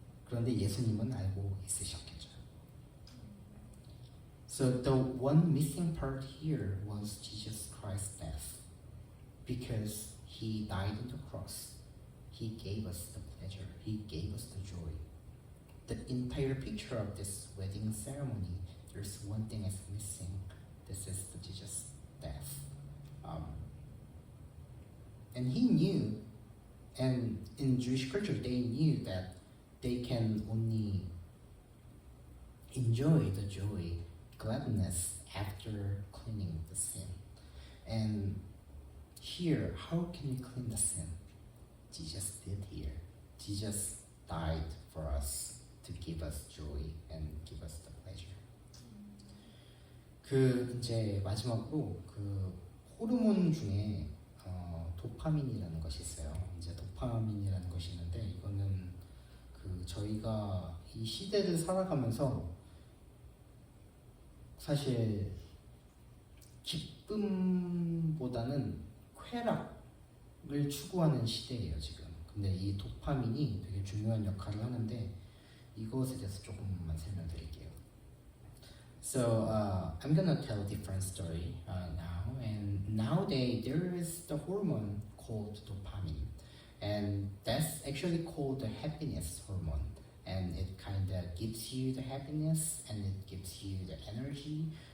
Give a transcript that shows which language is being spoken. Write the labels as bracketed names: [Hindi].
[Korean] 그런데 예수님은 알고 있으셨겠죠. [English] So the one missing part here was Jesus Christ's death. Because He died on the cross, He gave us the pleasure, He gave us the joy. The entire picture of this wedding ceremony, there's one thing is missing. This is the Jesus' death. And he knew, and in Jewish culture, they knew that they can only enjoy the joy, gladness after cleaning the sin. And here, how can we clean the sin? Jesus did here. Jesus died for us to give us joy and give us the pleasure. [Korean] 그 이제 마지막으로 그 호르몬 중에 도파민이라는 것이 있어요. 이제 도파민이라는 것이 있는데 이거는 그 저희가 이 시대를 살아가면서 사실 기쁨보다는 쾌락을 추구하는 시대예요 지금. 근데 이 도파민이 되게 중요한 역할을 하는데 이것에 대해서 조금만 설명드릴게요. [English] So I'm gonna tell a different story now. And nowadays there is the hormone called dopamine, and that's actually called the happiness hormone. And it kind of gives you the happiness, and it gives you the energy.